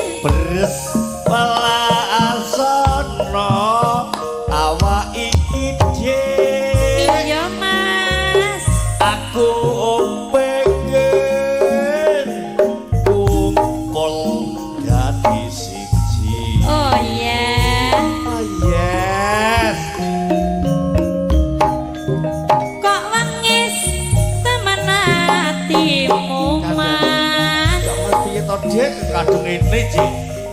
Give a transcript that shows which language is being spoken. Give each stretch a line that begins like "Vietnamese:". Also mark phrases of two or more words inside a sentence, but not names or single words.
Javanese: beres palasono awak iki dhewe iya mas aku pengen kumpul dadi siji
English: oh yeah oh yes
Javanese: kok wangis temen hatimu mas gak ngerti to Dik kadung ini Cik